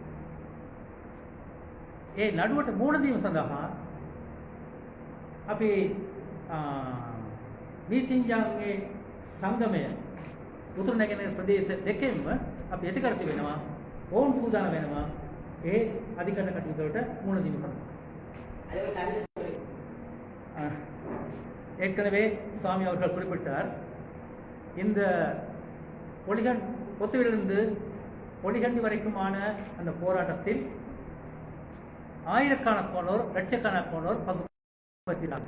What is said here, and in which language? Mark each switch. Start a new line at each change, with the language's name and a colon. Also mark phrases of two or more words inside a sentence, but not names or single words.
Sinhala: ඒ නඩුවට මුහුණ දීම සඳහා අපි නීතිඥයන්ගේ සංගමය උතුරු නැගෙනහිර ප්‍රදේශ දෙකෙන්ම අපි ඇති කර තිබෙනවා. ඔවුන් සූදානම් වෙනවා ඒ අධිකරණ කටයුතු වලට මුහුණ දීම සඳහා.
Tamil: ஏற்கனவே சுவாமி அவர்கள் குறிப்பிட்டார் இந்த பொத்துவிலிருந்து பொலிகண்டி வரைக்குமான அந்த போராட்டத்தில் ஆயிரக்கணக்கானோர் லட்சக்கணக்கானோர் பங்கு பெற்றினார்.